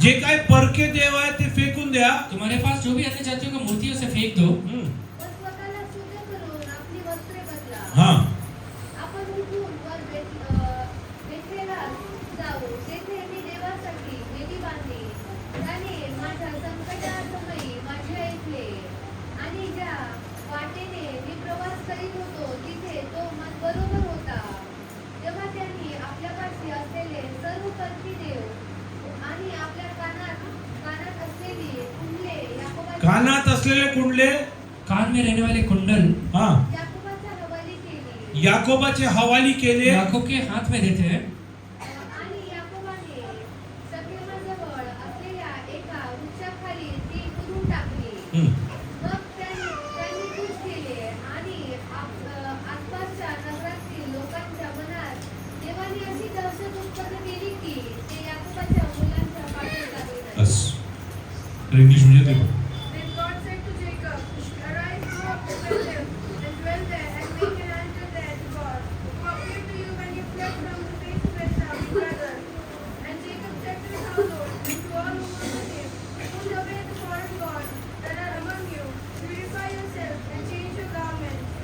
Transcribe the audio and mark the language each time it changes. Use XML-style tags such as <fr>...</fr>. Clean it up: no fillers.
<mr>जे काय परके देव आहे ते फेकून द्या.</mr> <hi>तुम्हारे पास जो भी अन्य जातियों की मूर्तियों से फेंक दो.</hi> <mr>व स्वतःला शुद्ध करून आपली वस्त्रे बदला. हा. आपण उठून वर बेथलेहमला जाऊ. तेथे मी देवासाठी वेदी बांधली. त्याने माझ्या संकटासमयी माझे ऐकले आणि ज्या वाटेने मी प्रवास करीत होतो तिथे तो बरोबर होता. तेव्हा त्यांनी आपल्यापाशी असलेले सर्व परकी देव आणि आपल्या कानात असलेली कुंडले कानात असलेले कुंडले</mr> <hi>कान में रहने वाले कुंडल</hi> <mr>हा याकोबाच्या हवाली केली. याकोबाचे हवाली केले.</mr> <hi>याकूब के हाथ में देते हैं.</hi> <mr>आणि याकोबाने शकेमाजवळ असलेल्या एका वृक्षाखाली ती पुरून टाकली. मग त्यांनी कूच केले आणि आसपासच्या नगरातील लोकांच्या मनात देवाने अशी दहशत उत्पन्न केली की ते याकोबाच्या मुलांच्या पाठी लागले. बस. इंग्लिश मध्ये ते.</mr> <en>Then God said to Jacob, Arise, go up to Bethel, and dwell there, and make an altar there to God, who appeared to you when you fled from the face of Esau, your brother. And Jacob said to his household, and to all who were with him, put away the foreign gods that are among you, purify yourselves, and change your garments.</en>